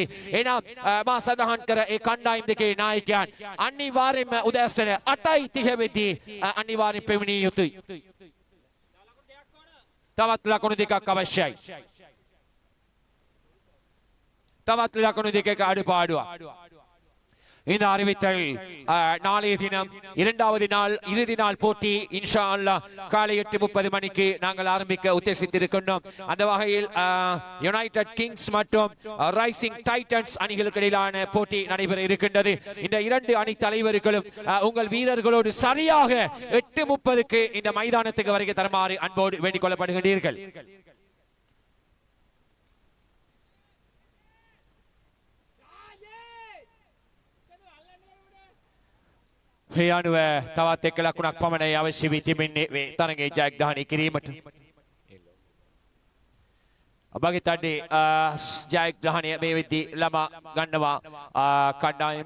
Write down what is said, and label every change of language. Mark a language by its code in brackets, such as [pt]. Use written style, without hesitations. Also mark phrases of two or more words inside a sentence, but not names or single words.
[si] එනම් මා සඳහන් කර ඒ කණ්ඩායම් දෙකේ නායකයන් අනිවාර්යයෙන්ම උදෑසන 8:30 වෙද්දී අනිවාර්යෙන් පැමිණිය යුතුයි. තවත් ලකුණු දෙකක් අවශ්‍යයි. තවත් ලකුණு දෙකක අඩුපාඩුවක්. [ta] இந்த அறிவித்தல் நாளைய தினம் இரண்டாவது நாள் இறுதி நாள் போட்டி [ar] إن شاء الله [ta] காலை 8:30 மணிக்கு நாங்கள் ஆரம்பிக்க உத்தேசித்திருக்கின்றோம். அந்த வகையில் யுனைடெட் கிங்ஸ் மற்றும் ரைசிங் டைட்டன்ஸ் அணிகளுக்கு இடையிலான போட்டி நடைபெற இருக்கின்றது. இந்த இரண்டு அணி தலைவர்களும் உங்கள் வீரர்களோடு சரியாக 8:30க்கு இந்த மைதானத்துக்கு வருகை தருமாறு அன்போடு வேண்டிக் கொள்ளப்படுகிறீர்கள். [si] ඒ අනුව තවත් එක් ලකුණක් පමණයි අවශ්‍ය වී තිබෙන්නේ මේ තරගයේ ජයග්‍රහණය කිරීමට. ඔබගේ තඩේ ජයග්‍රහණය මේ වෙද්දී ළමා ගන්නවා කණ්ඩායම.